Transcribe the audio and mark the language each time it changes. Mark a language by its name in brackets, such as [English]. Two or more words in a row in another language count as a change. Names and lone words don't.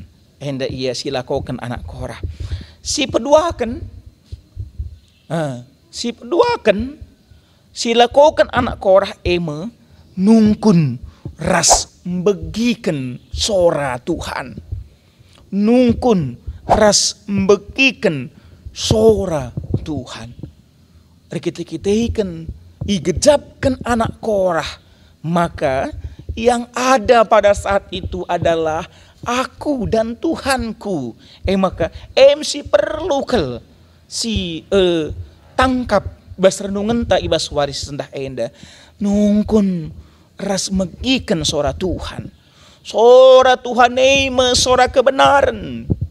[Batak Karo] Henda ia silakokan anak Korah. Si peduakan silakokan anak Korah nungkun ras begiken sora Tuhan. Nungkun ras begiken sora Tuhan. Rikit-rikitikan igejapkan anak Korah. [Indonesian] Maka yang ada pada saat itu adalah aku dan Tuhanku. [Batak Karo] Maka si perlukel si tangkap bas renungan ta ibas waris sendah enda nungkun ras megikan sora Tuhan. Sora Tuhan sora kebenaran.